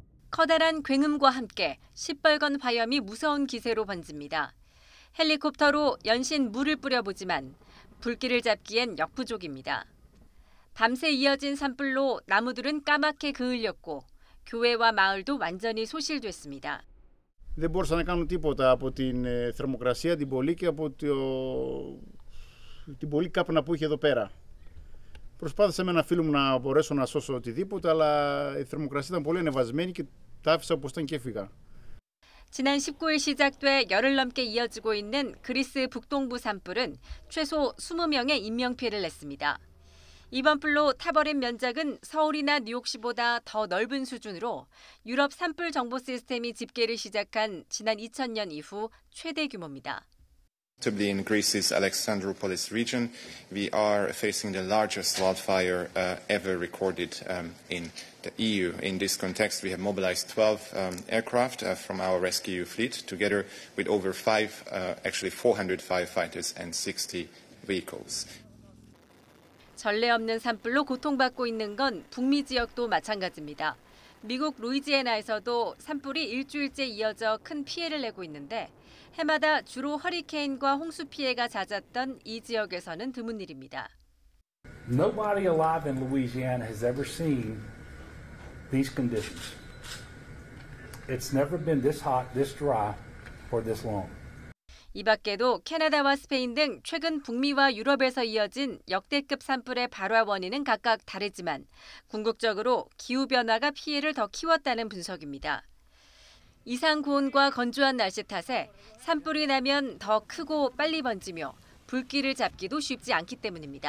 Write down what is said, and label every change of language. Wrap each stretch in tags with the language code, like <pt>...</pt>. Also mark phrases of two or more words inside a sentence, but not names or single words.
<ko>커다란 굉음과 함께 시뻘건 화염이 무서운 기세로 번집니다. 헬리콥터로 연신 물을 뿌려보지만 불길을 잡기엔 역부족입니다. 밤새 이어진 산불로 나무들은 까맣게 그을렸고 교회와 마을도 완전히 소실됐습니다.</ko> <el>Δεν μπορούσαν να κάνουν τίποτα από την θερμοκρασία, την πολύ και από την πολύ κάπνα που είχε εδώ πέρα. Προσπάθησα με ένα φίλο μου να μπορέσω να σώσω οτιδήποτε, αλλά η θερμοκρασία ήταν πολύ ανεβασμένη και τα άφησα όπως ήταν και έφυγα.</el> <ko>지난 19일 시작돼 열흘 넘게 이어지고 있는 그리스 북동부 산불은 최소 20명의 인명피해를 냈습니다. 이번 불로 타버린 면적은 서울이나 뉴욕시보다 더 넓은 수준으로 유럽 산불 정보 시스템이 집계를 시작한 지난 2000년 이후 최대 규모입니다.</ko> <en>Notably in Greece's Alexandroupolis region, we are facing the largest wildfire ever recorded in the EU. In this context, we have mobilized 12 aircraft from our rescue fleet, together with over 400 firefighters and 60 vehicles.</en> <ko>전례 없는 산불로 고통받고 있는 건 북미 지역도 마찬가지입니다. 미국 루이지애나에서도 산불이 일주일째 이어져 큰 피해를 내고 있는데 해마다 주로 허리케인과 홍수 피해가 잦았던 이 지역에서는 드문 일입니다.</ko> <en>Nobody alive in Louisiana has ever seen these conditions. It's never been this hot, this dry, or this long.</en> <ko>이 밖에도 캐나다와 스페인 등 최근 북미와 유럽에서 이어진 역대급 산불의 발화 원인은 각각 다르지만 궁극적으로 기후변화가 피해를 더 키웠다는 분석입니다. 이상 고온과 건조한 날씨 탓에 산불이 나면 더 크고 빨리 번지며 불길을 잡기도 쉽지 않기 때문입니다.</ko>